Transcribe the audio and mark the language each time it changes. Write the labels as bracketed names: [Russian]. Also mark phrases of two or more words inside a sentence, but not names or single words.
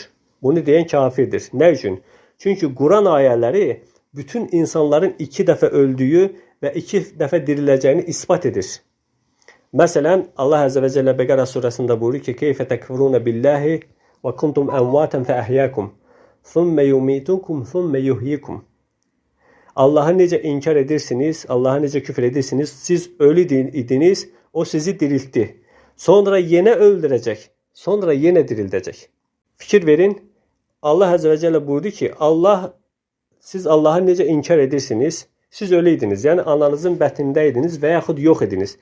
[Azerbaijani] Bunu deyən kafirdir. Nə üçün? Çünki Quran ayələri bütün insanların 2 dəfə öldüyü və 2 dəfə diriləcəyini isbat edir. Məsələn, Allah [Arabic] عز و جل [Azerbaijani] Bəqərə surəsində buyurur ki, [Arabic] كيف تكفرون بالله و كنتم أمواتا ف أحياكم. ثُمَّ يُمِيتُكُمْ ثُمَّ يُحْيِكُمْ. [Azerbaijani] Allah'ı necə inkar edirsiniz, Allah'a necə küfür edirsiniz, siz ölü idiniz, o sizi diriltti. Sonra yenə öldürəcək, sonra yenə dirildəcək. Fikir verin, Allah [Arabic] عز و جل [Azerbaijani] buyurdu ki, siz Allah'ı necə inkar edirsiniz, siz ölü idiniz, yəni ananızın bətnində idiniz və yaxud yox idiniz.